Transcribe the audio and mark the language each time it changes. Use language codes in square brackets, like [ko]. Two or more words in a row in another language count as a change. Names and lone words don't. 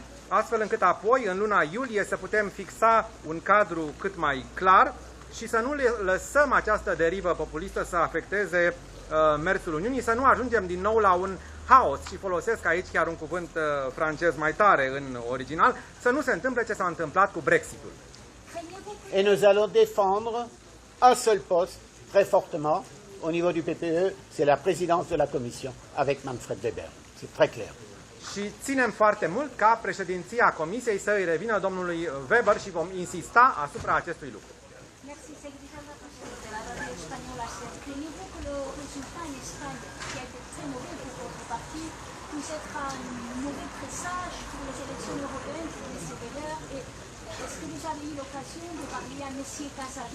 [ro] Astfel încât apoi, în luna iulie, să putem fixa un cadru cât mai clar și să nu lăsăm această derivă populistă să afecteze mersul Uniunii, să nu ajungem din nou la un haos, și folosesc aici chiar un cuvânt francez mai tare în original, să nu se întâmple ce s-a întâmplat cu Brexitul. [fr] Et nous allons défendre un seul poste très fortement au niveau du PPE, c'est la présidence de la Commission avec Manfred Weber. C'est très clair. [ro] Și ținem foarte mult ca președinția Comisiei să îi revină domnului Weber și vom insista asupra acestui lucru. [fr] Merci, c'est Grisel de la radio espagnole. Craignez-vous que le résultat en Espagne, qui a été très mauvais pour votre parti. Vous êtes un mauvais pressage pour les élections européennes, pour les CDR. Et est-ce que vous avez eu l'occasion de parler à M. Casado?